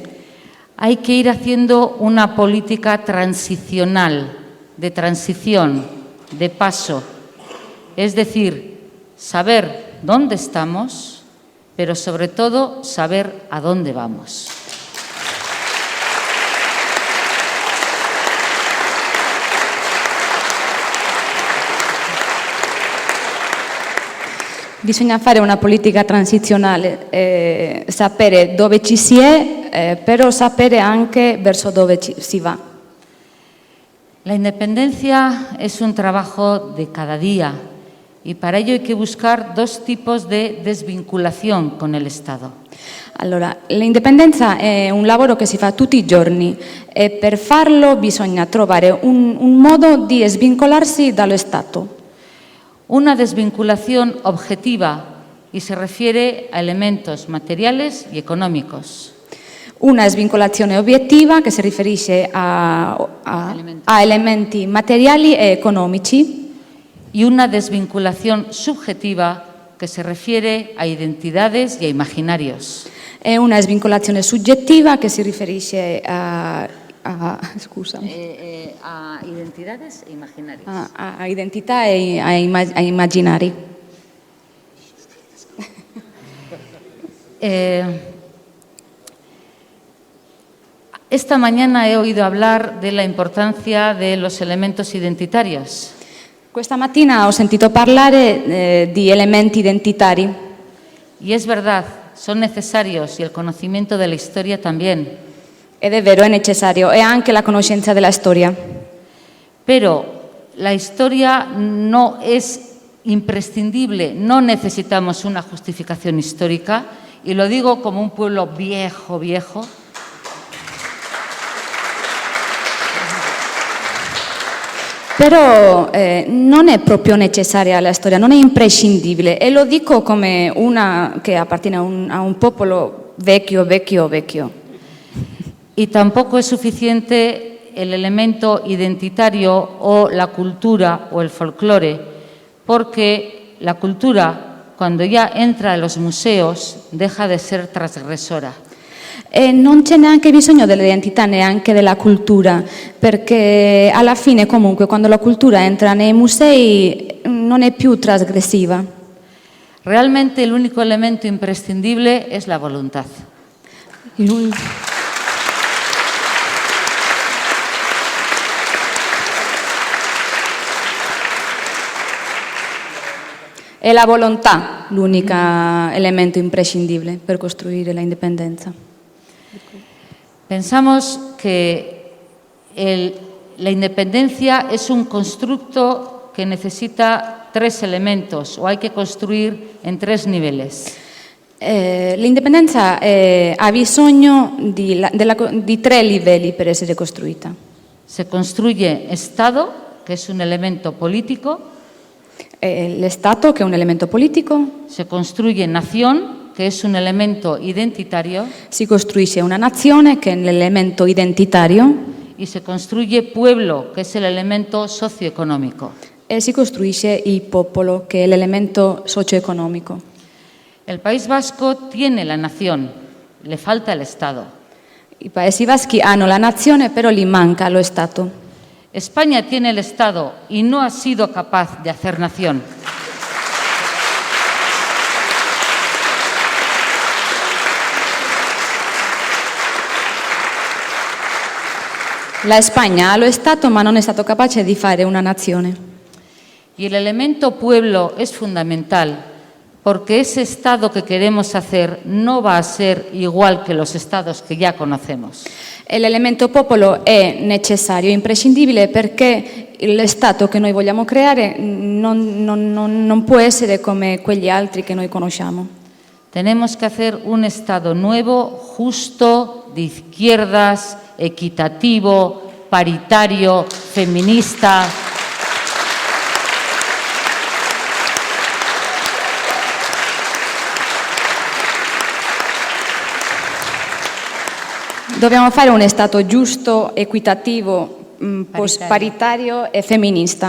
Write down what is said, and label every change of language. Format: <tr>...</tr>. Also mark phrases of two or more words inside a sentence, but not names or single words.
<es>Hay que ir haciendo una política transicional, de transición, de paso. Es decir, saber dónde estamos, pero sobre todo saber a dónde vamos.</es> <it>Bisogna fare una politica transizionale, sapere dove ci si è, però sapere anche verso dove si va.</it> <es>La independencia es un trabajo de cada día y para ello hay que buscar dos tipos de desvinculación con el Estado.</es> <it>Allora, l'indipendenza è un lavoro che si fa tutti i giorni e per farlo bisogna trovare un modo di svincolarsi dallo Stato.</it> <es>Una desvinculación objetiva y se refiere a elementos materiales y económicos.</es> <it>Una svincolazione obiettiva che si riferisce a elementi materiali e economici.</it> <es>Y una desvinculación subjetiva que se refiere a identidades y a imaginarios.</es> <it>E una svincolazione soggettiva che si riferisce a</it> <es>identidades e imaginarios.</es> <it>A identità e a immaginari.</it> <es>Esta mañana he oído hablar de la importancia de los elementos identitarios.</es> <it>Questa mattina ho sentito parlare di elementi identitari.</it> <es>Y es verdad, son necesarios y el conocimiento de la historia también.</es> <it>Ed è vero, è necessario, e anche la conoscenza della storia.</it> <es>Pero la historia no es imprescindible, no necesitamos una justificación histórica, y lo digo como un pueblo viejo.</es> <it>Però non è proprio necessaria la storia, non è imprescindibile, e lo dico come una che appartiene a un popolo vecchio.</it> <es>Y tampoco es suficiente el elemento identitario o la cultura o el folclore, porque la cultura, cuando ya entra en los museos, deja de ser transgresora.</es> <it>E non c'è neanche bisogno dell'identità, neanche della cultura, perché alla fine comunque quando la cultura entra nei musei non è più trasgressiva.</it> <es>Realmente el único elemento imprescindible es la voluntad.</es> <it>È la volontà l'unico elemento imprescindibile per costruire la indipendenza.</it> <es>Pensamos que el la independencia es un constructo que necesita 3 elementos, o hay que construir en 3 niveles.</es> <it>L'indipendenza ha bisogno di 3 livelli per essere costruita.</it> <es>Se construye Estado, que es un elemento político.</es> <it>L'Estato, che è un elemento politico.</it> <es>Se construye nación, que es un elemento identitario.</es> <it>Si costruisce una nazione, che è l'elemento identitario.</it> <es>Y se construye pueblo, que es el elemento socioeconómico.</es> <it>E si costruisce il popolo, che è l'elemento socio-economico.</it> <es>El País Vasco tiene la nación, le falta el Estado.</es> <it>I Paesi Baschi hanno la nazione, però gli manca lo Stato.</it> <es>España tiene el Estado y no ha sido capaz de hacer nación.</es> <it>La Spagna ha lo Stato, ma non è stato capace di fare una nazione.</it> <es>Y el elemento pueblo es fundamental, porque ese Estado que queremos hacer no va a ser igual que los Estados que ya conocemos.</es> <it>E l'elemento popolo è necessario, imprescindibile, perché lo Stato che noi vogliamo creare non può essere come quegli altri che noi conosciamo.</it> <es>Tenemos que hacer un Estado nuevo, justo, de izquierdas, equitativo, paritario, feminista.</es> <it>Dobbiamo fare un Stato giusto, equitativo, paritario e femminista.</it>